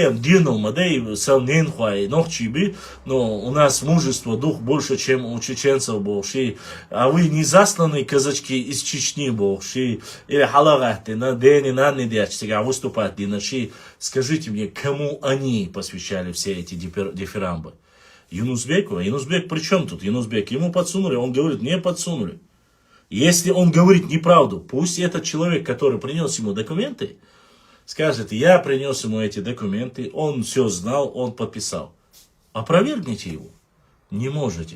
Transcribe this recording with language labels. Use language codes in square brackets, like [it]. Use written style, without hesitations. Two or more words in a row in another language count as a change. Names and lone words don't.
[ru] у нас мужество, дух больше, чем у чеченцев был, а вы не засланные казачки из Чечни был, или халагаты, на день, на неделю, выступать, скажите мне, кому они посвящали все эти дифирамбы? Юнусбеку? А Юнусбек при чем тут? Юнусбек, ему подсунули, он говорит, не подсунули. Если он говорит неправду, пусть этот человек, который принес ему документы, скажет, я принес ему эти документы, он все знал, он подписал. Опровергните его. Не можете.